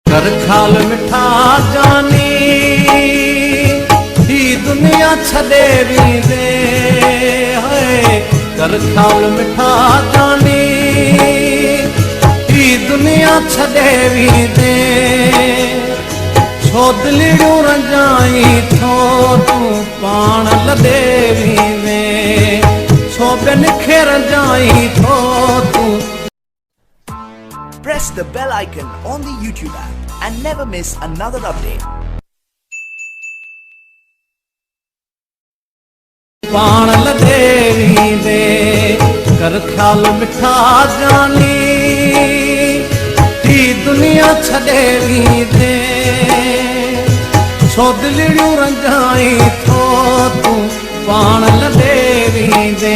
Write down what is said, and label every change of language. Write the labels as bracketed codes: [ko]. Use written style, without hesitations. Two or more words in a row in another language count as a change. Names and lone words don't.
[sd] कर ख्याल मिठा जानी ही दुनिया छदे भी दे है। कर ख्याल मिठा जानी ही दुनिया छदे भी दे। छो दिलियूं रंजाई थो तू पाण लदे भी दे। छो बिन खे रंजाई थो तू। [en] Press the bell icon on the YouTube app and never miss another update. [sd] पाण लदे भी दे कर ख्याल मिठा जानी ही दुनिया छदे भी दे। छो दिलियूं रंजाई थो तू पाण लदे भी दे।